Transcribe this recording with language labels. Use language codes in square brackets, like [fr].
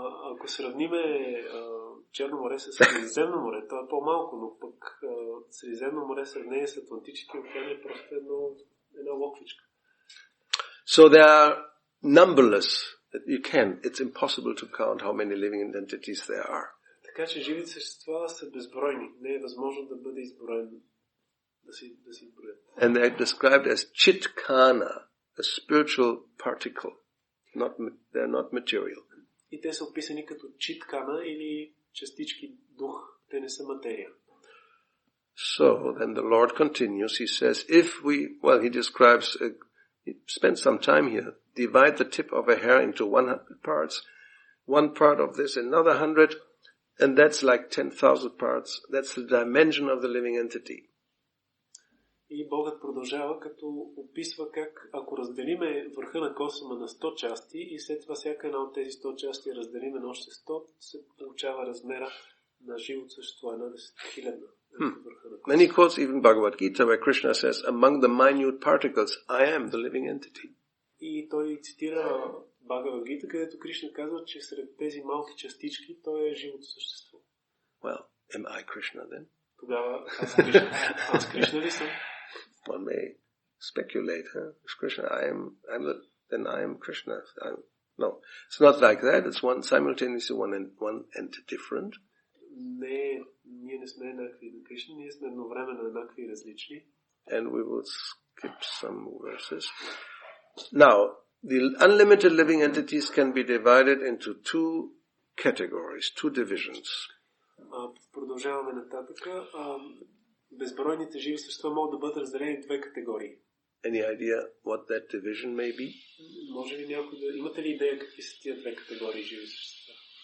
[bg] Ако сравниме Черно море с Средиземно море, то е по-малко, но пък Средиземно море в сравнение с Атлантическия океан е просто една локвичка. [en] So there are numberless. It's impossible to count how many living entities there are. [bg] Така че живите същества са безбройни. Не е възможно да бъде изброен, да си изброят. [en] And they're described as chitkana, a spiritual particle. They're not material. [bg] И те са описани като читкана или частички дух. Те не са материя. [en] So then the Lord continues. He says, he describes, he spends some time here. Divide the tip of a hair into 100 parts. One part of this, another 100. And that's like 10,000 parts. That's the dimension of the living entity. [bg] И Богът продължава, като описва как, ако разделиме върха на косъма на 100 части и след това всяка една от тези 100 части разделиме на още 100, се получава размера на живото същество, 1/10,000 върха на косъма. [en] Many quotes even Bhagavad Gita where Krishna says, among the minute particles, I am the living entity. [bg] И той цитира Бхагавад Гита, където Кришна казва, че сред тези малки частички той е живото същество. [en] Well, am I Krishna then? [bg] Тогава аз Кришна ли съм? [en] One may speculate, Is Krishna, then I am Krishna. No, it's not like that. It's one simultaneously one and different. [bg] Не, ние не сме еднакви на Кришна, ние сме едновременно еднакви и различни. [en] And we will skip some verses. Now, the unlimited living entities can be divided into two categories, two divisions. [bg] Продължаваме нататък. Безбройните живи същества могат да бъдат разделени в две категории. [en] Any idea what that division may be? [bg] Може ли някой имате ли идея какви са тия две категории живи същества?